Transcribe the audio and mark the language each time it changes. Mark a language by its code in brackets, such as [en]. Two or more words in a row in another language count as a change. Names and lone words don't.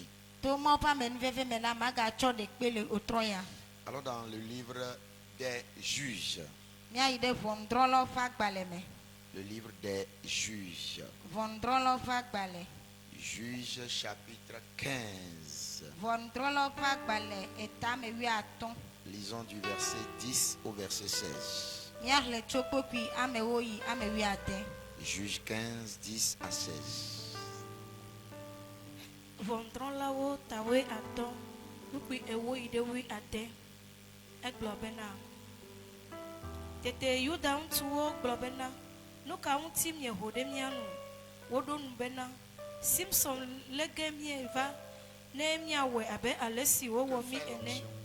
[fr] Alors dans le livre des juges, le livre des juges, Juges chapitre 15, lisons du verset 10 au verset 16. Juges 15, 10 à 16. [ee] Vondrolawo tawe atɔ nukui ewo yi ɖe wui ade egblɔ bena tete Yuda ŋutsuwo gblɔ bena nu ka ŋuti mieho ɖe mía nu. Woɖo nu bena Simson lege mieva ne miawɔe abe ale si wowɔ mi ene.